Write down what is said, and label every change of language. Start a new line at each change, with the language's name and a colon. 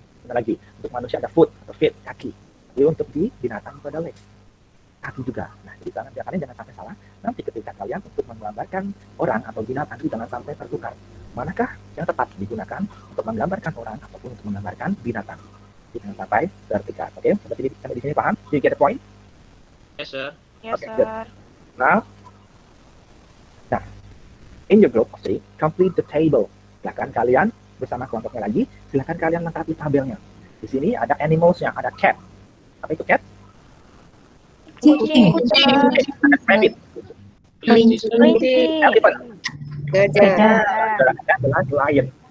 Indonesian: Benar lagi, untuk manusia ada foot atau feet, kaki. Tapi untuk di binatang itu ada legs, kaki juga. Nah, jadi kalian jangan sampai salah. Nanti ketika kalian untuk menggambarkan orang atau binatang itu jangan sampai tertukar. Manakah yang tepat digunakan untuk menggambarkan orang ataupun untuk menggambarkan binatang? Jangan sampai tertukar. Oke, seperti ini sampai di sini paham?
English: Do you get the point? Yes, sir. Yes, Okay, sir. good. Now, in your group of 3, complete the table.
Indonesian: Silakan kalian bersama kelompoknya lagi, silakan kalian lengkapi tabelnya. Di sini ada animals-nya, ada cat. Apa itu cat? Kucing. Ada rabbit, Kelinci.
English: elephant,
Indonesian: Gajah. ada lion.